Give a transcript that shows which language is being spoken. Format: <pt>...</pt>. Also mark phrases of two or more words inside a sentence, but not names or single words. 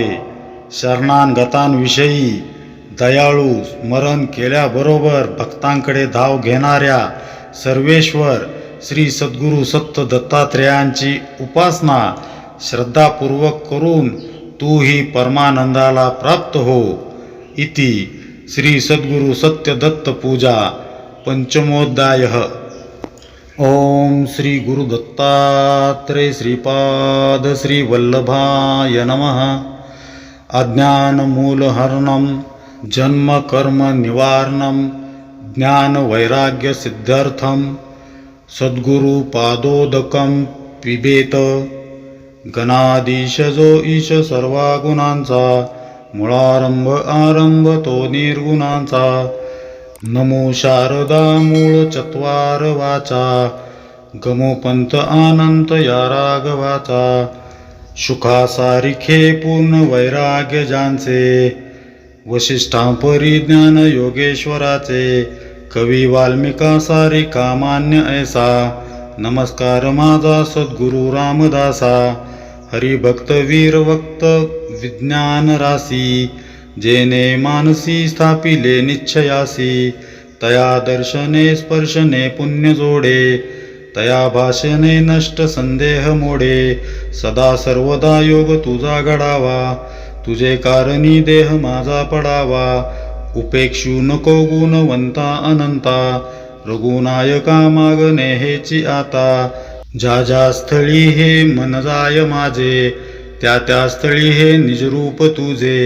<mr>शरणागतांविषयी दयाळू, स्मरण केल्याबरोबर भक्तांकडे धाव घेणाऱ्या सर्वेश्वर श्री सद्गुरु सत्य दत्तात्रेयांची उपासना श्रद्धापूर्वक करून तूही परमानंदाला प्राप्त हो.</mr> <sa>इति श्री सद्गुरु सत्य दत्त पूजा पंचमोध्यायः. ओम श्री गुरु दत्तात्रेय श्रीपाद श्री वल्लभाय नमः. अज्ञानमूलहरणं जन्म कर्म निवारणं ज्ञान वैराग्य सिद्ध्यर्थं सद्गुरु पादोदकं पिबेत.</sa> <mr>गणाधीश जो ईश सर्वा गुणांचा मुळारंभ आरंभ तो निर्गुणांचा. नमो शारदा मूळ चत्वार वाचा गमो पंथ अनंत या राघवाचा. सुखासारिखे पूर्ण वैराग्य ज्यांचे वशिष्ठांपरी ज्ञान योगेश्वराचे. कवी वाल्मिका सारी कामान्य ऐसा नमस्कार माझा सद्गुरु रामदासा. हरिभक्त वीर वक्त विज्ञान रासी जेने मानसी स्थापिले निश्चयासी. तया दर्शने स्पर्शने पुण्य जोडे तया भाषणे नष्ट संदेह मोडे. सदा सर्वदा योग तुझा घडावा तुझे कारणी देह माझा पडावा. उपेक्षू नको गुणवंता अनंता रघुनायका मागणे हेची आता. ज्या ज्या स्थळी हे मन जाय माझे त्या त्या स्थळी हे निजरूप तुझे.</mr>